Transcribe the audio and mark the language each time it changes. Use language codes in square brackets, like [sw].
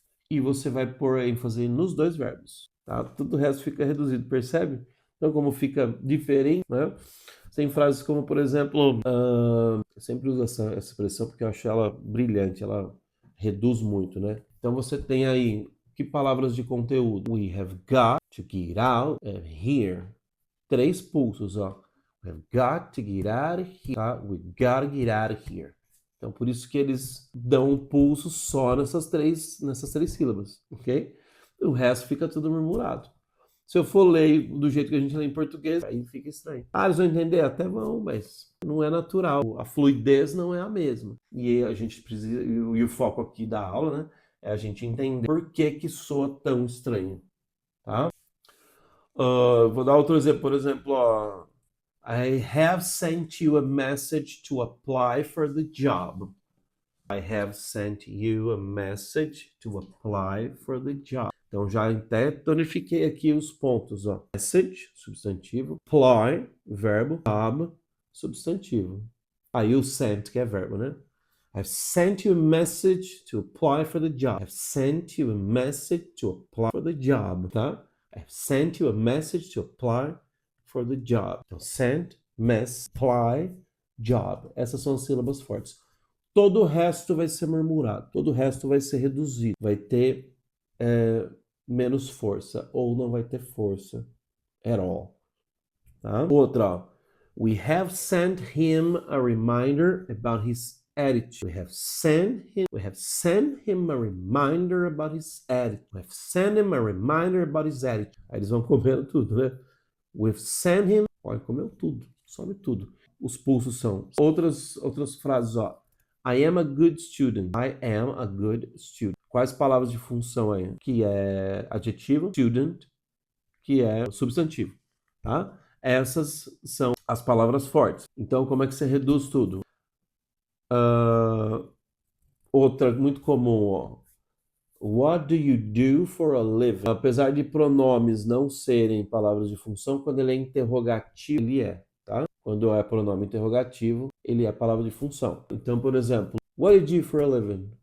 [pt] E você vai pôr ênfase nos dois verbos, tá? Tudo o resto fica reduzido, percebe? Então, como fica diferente, né? Tem frases como, por exemplo, eu sempre uso essa expressão porque eu acho ela brilhante, ela reduz muito, né? Então, você tem aí, que palavras de conteúdo? [en] We have got to get out of here. [pt] 3 pulsos, ó. [en] We have got to get out of here. Tá? We gotta get out of here. [pt] Então, por isso que eles dão um pulso só nessas três sílabas, ok? O resto fica tudo murmurado. Se eu for ler do jeito que a gente lê em português, aí fica estranho. Ah, eles vão entender? Até vão, mas não é natural. A fluidez não é a mesma. E a gente precisa, e o foco aqui da aula, né, é a gente entender por que que soa tão estranho, tá? Vou dar outro exemplo, por exemplo, ó, [en] I have sent you a message to apply for the job. I have sent you a message to apply for the job. [pt] Então, já até tonifiquei aqui os pontos, ó. Message, substantivo. Apply, verbo. Job, substantivo. Aí o sent, que é verbo, né? [en] I've sent you a message to apply for the job. I've sent you a message to apply for the job, tá? I've sent you a message to apply for the job. [pt] Então, sent, mess, apply, job. Essas são as sílabas fortes. Todo o resto vai ser murmurado, todo o resto vai ser reduzido, vai ter menos força, ou não vai ter força [en] at all. [pt] Tá? Outra, ó. [en] We have sent him a reminder about his attitude. We have sent him a reminder about his attitude. We have sent him a reminder about his attitude. [pt] Aí eles vão comendo tudo, né? [en] We've sent him. [pt] Olha, comeu tudo, some tudo. Os pulsos são outras frases, ó. [en] I am a good student. I am a good student. [pt] Quais palavras de função aí? Que é adjetivo, student, que é substantivo, tá? Essas são as palavras fortes. Então, como é que você reduz tudo? Outra muito comum, ó. [en] What do you do for a living? [pt] Apesar de pronomes não serem palavras de função, quando ele é interrogativo, ele é, tá? Quando é pronome interrogativo, ele é palavra de função. Então, por exemplo, [en] what do you do for a living?